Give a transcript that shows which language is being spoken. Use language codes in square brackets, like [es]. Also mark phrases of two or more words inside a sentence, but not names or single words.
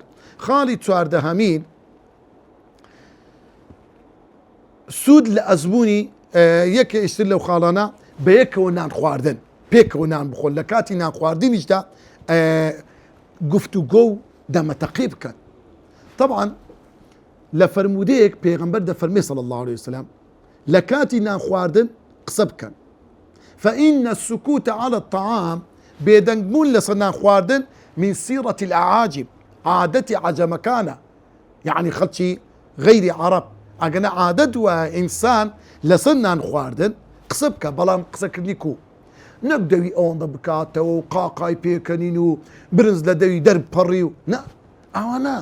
[ckb] خاڵی چواردەهەمین سوود لە ئەزمموی یەکە ئیشتر لەو خاڵانە بە یەکەوە نان خواردن، پێکەوە نان بخۆن. لە کاتی نان خواردنیشدا گفتوگۆ و دەمەتەقی بکەن. طبعا لە فەرمودەیەک پێغەمبەر دەفەرمێ [ar] صلی الله عليه وسلم [ckb] لە کاتی نان خواردن قسە بکەن. [ar] فإن السكوت على الطعام [ckb] بێدەنگبوون لەسەر نان خواردن [ar] من سيرة الأعاجم، [ckb] عادەتی عەجەمەکانە، يعني خەڵکی غەیری عەرەب ئەگەنە عادەت وایە ئینسان لەسەر نان خواردن قسە بکە، بەڵام قسەکردنی کو نەک دەوی ئەوەندە بکاتەوە و قاقای پێکەنین و برنج لە دەوی دەرپەڕی و نا ئەوانە.